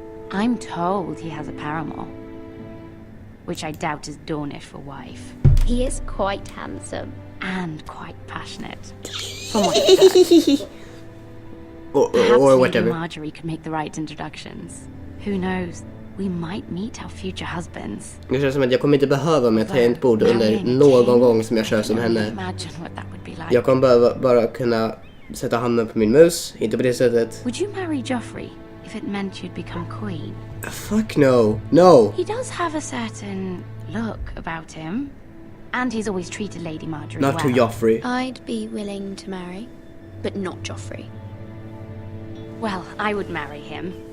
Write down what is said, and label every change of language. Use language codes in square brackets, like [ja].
[en] I'm told he has a paramour, which I doubt is Dornish for wife. He is quite handsome. And quite passionate. From what he said. or whatever. Marjorie could make the right introductions. Who knows? We might meet our future husbands. [sv] Det känns som att jag kommer inte behöva med tangentbord under någon gång som jag kör som henne. Jag kommer bara kunna sätta handen på min mus, inte på det sättet. [en] Would you marry Joffrey if it meant you'd become queen? Fuck no. No. He does have a certain look about him. And he's always treated Lady Marjorie well. Not to Joffrey. I'd be willing to marry, but not Joffrey. Well, I would marry him.